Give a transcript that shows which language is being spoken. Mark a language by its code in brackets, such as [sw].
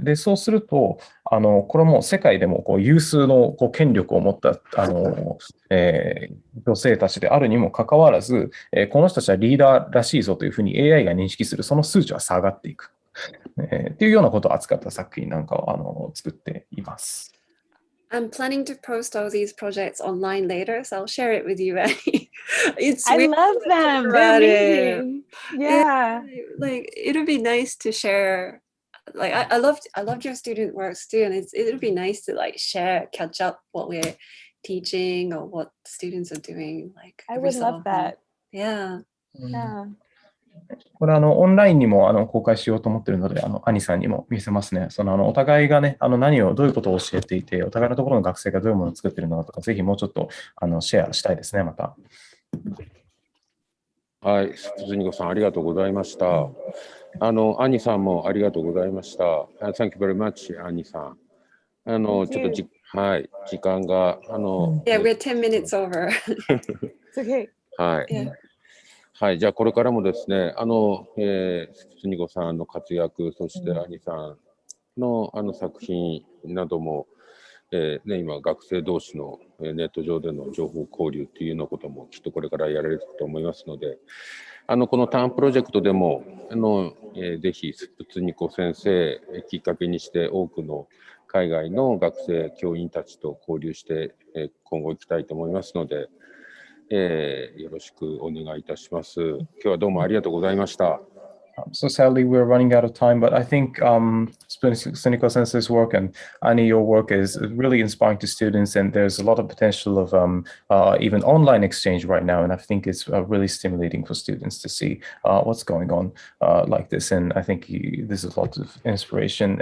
[ja] で、そうすると、これも世界でも有数の権力を持った女性たちであるにもかかわらず、この人たちはリーダーらしいぞというふうに AI が認識する、その数値は下がっていく。っていうようなことを扱った作品なんかを作っています。 [en] I'm planning to post all these projects online later, so I'll share it with you. I love them. They're amazing. Yeah. Like it'll be nice to share. Like I loved your student works too, and it'll be nice to like share, catch up what we're teaching or what students are doing. Like I would love that. Yeah. Yeah. [ja] これオンラインにも公開しようと思っているので、アニさんにも見せますね。お互いがね、どういうことを教えていて、お互いのところの学生がどういうものを作っているのかとか、ぜひもうちょっとシェアしたいですね、また。はい、スプツニコさん、ありがとうございました。アニさんもありがとうございました。 [en] Thank you very much, アニさん。 [ja] ちょっと時間が、 [en] Yeah, we're 10 minutes over. It's okay. [ja] はい。 [en] Yeah. [ja] はい、じゃあこれからもですね、スプツニコさんの活躍、そしてアニさんの作品なども、今、学生同士のネット上での情報交流っていうようなこともきっとこれからやられると思いますので、このターンプロジェクトでもぜひスプツニコ先生きっかけにして多くの海外の学生、教員たちと交流して今後行きたいと思いますので、よろしくお願いいたします。今日はどうもありがとうございました。 [en] So sadly, we're running out of time, but I think Sputniko Sensei's work and Annie, your work is really inspiring to students, and there's a lot of potential of even online exchange right now, and I think it's really stimulating for students to see what's going on like this, and I think this is a lot of inspiration.